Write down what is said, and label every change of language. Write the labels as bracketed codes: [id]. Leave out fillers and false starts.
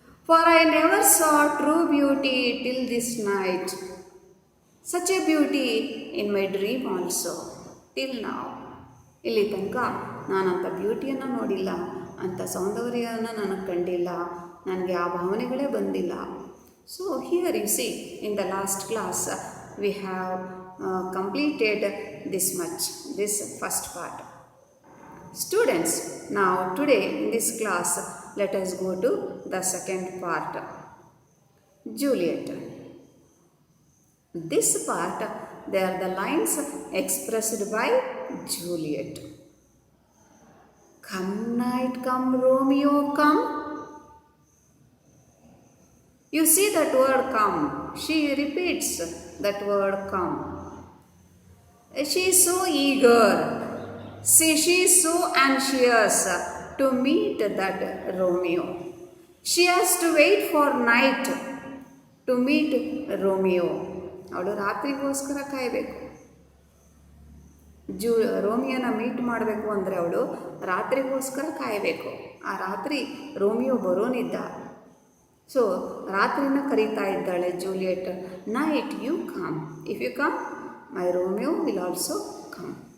[en] For I never saw true beauty till this night. Such a beauty in my dream also, till now. [kn] ಇಲ್ಲಿ ತನಕ ನಾನಂಥ ಬ್ಯೂಟಿಯನ್ನು ನೋಡಿಲ್ಲ, ಅಂಥ ಸೌಂದರ್ಯವನ್ನು ನನಗೆ ಕಂಡಿಲ್ಲ, ನನಗೆ ಆ ಭಾವನೆಗಳೇ ಬಂದಿಲ್ಲ. [en] So here you see, in the last class we have completed this much, this first part. Students, now today in this class, let us go to the second part. Juliet. This part, they are the lines expressed by Juliet. Come night, come Romeo, come. You see that word come. She repeats that word come. She is so eager. See, she is so anxious to meet that Romeo. She has to wait for night to meet Romeo. [kn] ಅವಳು ರಾತ್ರಿಗೋಸ್ಕರ ಕಾಯಬೇಕು. ರೋಮಿಯೋನ meet ಮಾಡಬೇಕು ಅಂದರೆ ಅವಳು ರಾತ್ರಿಗೋಸ್ಕರ ಕಾಯಬೇಕು. ಆ ರಾತ್ರಿ Romeo ಬರೋನಿದ್ದ. So ರಾತ್ರಿನ ಕರೀತಾ ಇದ್ದಾಳೆ Juliet. [en] Night you come. If you come my Romeo will also come.